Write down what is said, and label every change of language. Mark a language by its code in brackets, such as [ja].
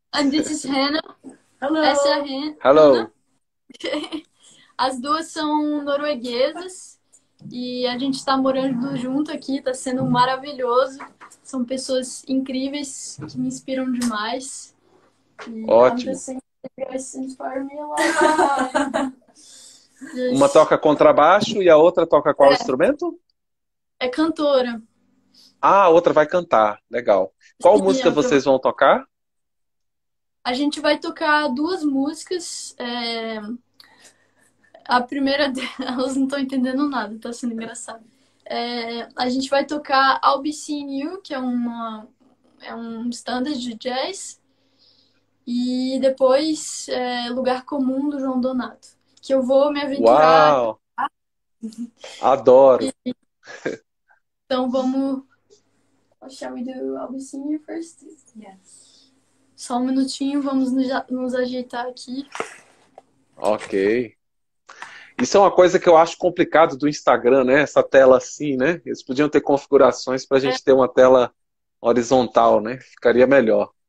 [en] And this is Hannah. Hello. [pt] Essa é a Hannah. [en] Hello. [pt] As duas são norueguesas e a gente está morando junto aqui, está sendo maravilhoso. São pessoas incríveis que me inspiram demais. [en] E I'm [pt] Ótimo. [en] just saying that you guys inspire me a lot. [pt] Uma toca contrabaixo e a outra toca qual instrumento? É cantora. Ah, a outra vai cantar. Legal. Qual Sim, música vocês vão tocar? a gente vai tocar duas músicas. A primeira delas não estou entendendo nada, tá sendo engraçado. A gente vai tocar I'll Be Seeing You, que é um standard de jazz. E depois Lugar Comum do João Donato. Que eu vou me aventurar. Uau! Adoro. Então vamos. [en] Shall we do I'll Be Seeing You first? Yes. [pt] Só um minutinho, vamos nos ajeitar aqui. Ok. Isso é uma coisa que eu acho complicado do Instagram, né? Essa tela assim, né? Eles podiam ter configurações para a gente ter uma tela horizontal, né? Ficaria melhor.